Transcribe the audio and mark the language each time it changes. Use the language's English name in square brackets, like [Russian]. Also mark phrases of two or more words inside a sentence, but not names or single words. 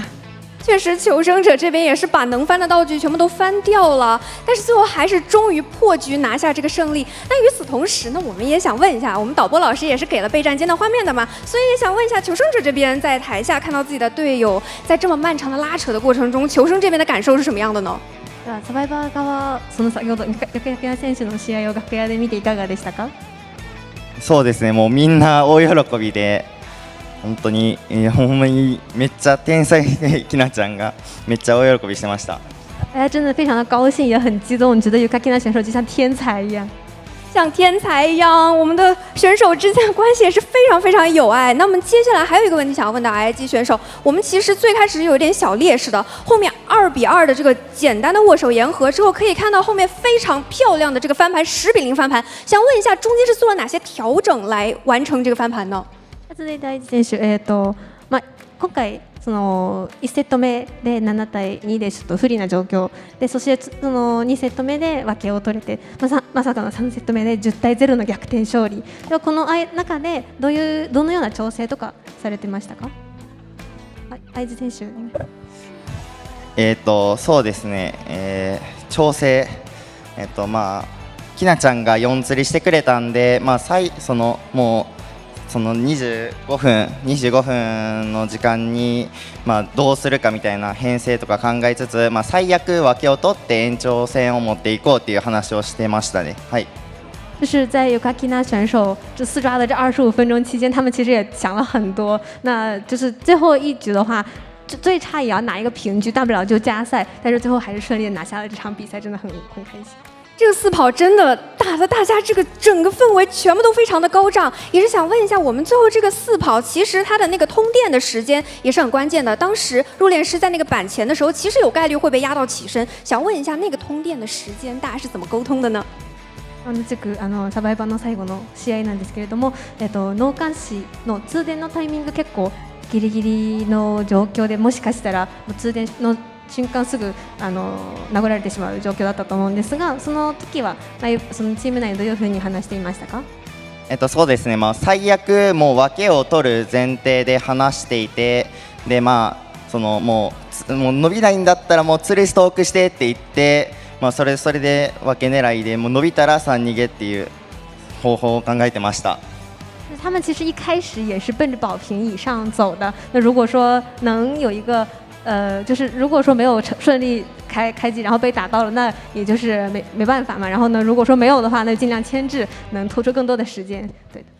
[Chinese] 确实，求生者这边也是把能翻的道具全部都翻掉了，但是最后还是终于破局拿下这个胜利。那与此同时呢，我们也想问一下，我们导播老师也是给了备战间的画面的嘛，所以也想问一下求生者这边在台下看到自己的队友在这么漫长的拉扯的过程中，求生这边的感受是什么样的呢？ [Japanese] サバイバー側、その先ほどYukakina選手の試合を楽屋で見ていかがでしたか？そうですね、もうみんな大喜びで。本当に、ほんまにめっちゃ天才的きなちゃんがめっちゃ大喜びしてました。 [Chinese] 大家真的非常的高兴，也很激动，觉得Yukakina选手就像天才一样。像天才一样，我们的选手之间的关系也是非常非常有爱。那么接下来还有一个问题想要问到 ITZY 选手，我们其实最开始有一点小劣势的，后面2-2的这个简单的握手言和之后，可以看到后面非常漂亮的这个翻盘10-0翻盘。想問一下，中间是做了哪些调整来完成这个翻盤呢？ [Japanese] 第一選手、今回その1セット目で7対2でちょっと不利な状況で、そしてその2セット目で分けを取れて、まさかの3セット目で10対0の逆転勝利。ではこの中でどのような調整とかされてましたか？会津選手。そうですね、調整、きなちゃんが4釣りしてくれたんで、その25分の時間に、どうするかみたいな編成とか考えつつ、最悪分けを取って延長戦を持っていこうっていう話をしてましたね。はい。 [Chinese] 就是在Yukakina选手这4抓的这25分钟期间，他们其实也想了很多。那就是最后一局的话，最差也要拿一个平局，大不了就加赛。但是最后还是顺利的拿下了这场比赛，真的很开心。这个4跑真的打得大家这个整个氛围全部都非常的高涨，也是想问一下，我们最后这个4跑，其实它的那个通电的时间也是很关键的。当时入殓师在那个板前的时候，其实有概率会被压到起身，想问一下那个通电的时间大家是怎么沟通的呢？サバイバーの最後の試合なんですけれども、納棺師の通電のタイミング結構ギリギリの状況で、もしかしたら通電の瞬間すぐ殴られてしまう状況だったと思うんですが、その時はそのチーム内でどういうふうに話していましたか？そうですね、最悪もう分けを取る前提で話していて、でそのもう伸びないんだったらもう釣りストークしてって言って、それで分け狙いでもう伸びたら3逃げっていう方法を考えてました。他们其实一开始也是奔着保平以上走的。那如果说能有一个就是如果说没有顺利开机，然后被打到了，那也就是没办法嘛。然后呢，如果说没有的话，那就尽量牵制，能拖出更多的时间。对的。